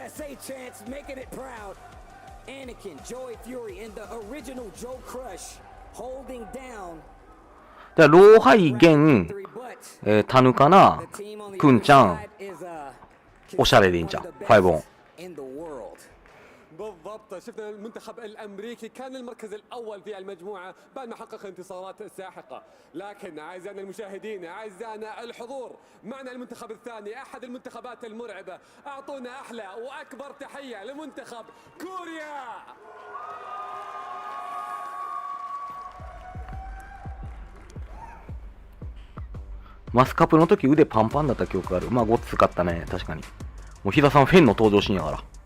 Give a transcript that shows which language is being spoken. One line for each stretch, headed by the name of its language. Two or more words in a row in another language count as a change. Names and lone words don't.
Japanese: じゃあローハイ、ゲン、タヌカナ、クンちゃん、おしゃれでいいんちゃう？ 5 オン。
Arabic: بالضبط شفنا المنتخب الامريكي كان المركز الاول في المجموعه بعد ما حقق انتصارات ساحقه، لكن اعزائنا المشاهدين اعزائنا الحضور معنا المنتخب الثاني احد المنتخبات المرعبه، اعطونا احلى واكبر تحيه لمنتخب كوريا.
Japanese: マスカップの時腕パンパンだった記憶がある。まあごっつかったね、確かに。もう飛田さんフェンの登場シーンやから。